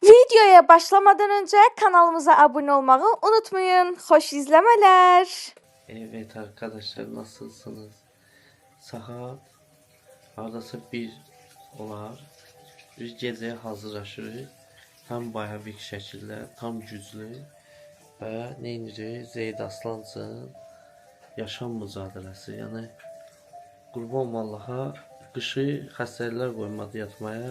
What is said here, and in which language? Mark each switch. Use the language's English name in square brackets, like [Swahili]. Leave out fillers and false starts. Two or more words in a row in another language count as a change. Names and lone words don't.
[Turkish] Videoya başlamadan önce kanalımıza abone olmayı unutmayın. Hoş izlemeler. Evet arkadaşlar, nasılsınız? [Azerbaijani] Saat hardasa 1 olar. Biz gecəyə hazırlaşırıq. Tam bayavik şəkildə, tam güclü və nə edirik? Zeyd Aslansın yaşam mücadiləsi. Yəni qurban Allaha, qışı xəstəliklər qoymadı yatmaya.